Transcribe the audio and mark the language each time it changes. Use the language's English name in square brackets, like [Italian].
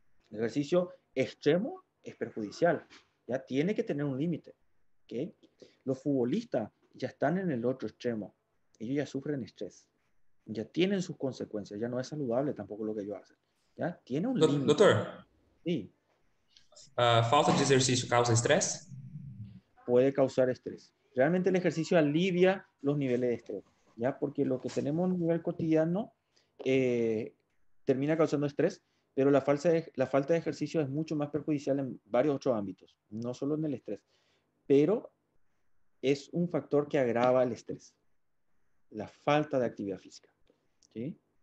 [Spanish] El ejercicio extremo es perjudicial, ¿ya? Tiene que tener un límite, ¿ok? Los futbolistas ya están en el otro extremo. Ellos ya sufren estrés. Ya tienen sus consecuencias, ya no es saludable tampoco lo que ellos hacen. ¿Ya? Tiene un límite. [Portuguese] Doutor, [Spanish] Sí, [Portuguese] falta de exercício causa estrés? [Spanish] puede causar estrés. Realmente el ejercicio alivia los niveles de estrés, ¿ya? Porque lo que tenemos a nivel cotidiano termina causando estrés, pero la falta de ejercicio es mucho más perjudicial en varios otros ámbitos, no solo en el estrés, pero es un factor que agrava el estrés, la falta de actividad física, ¿sí?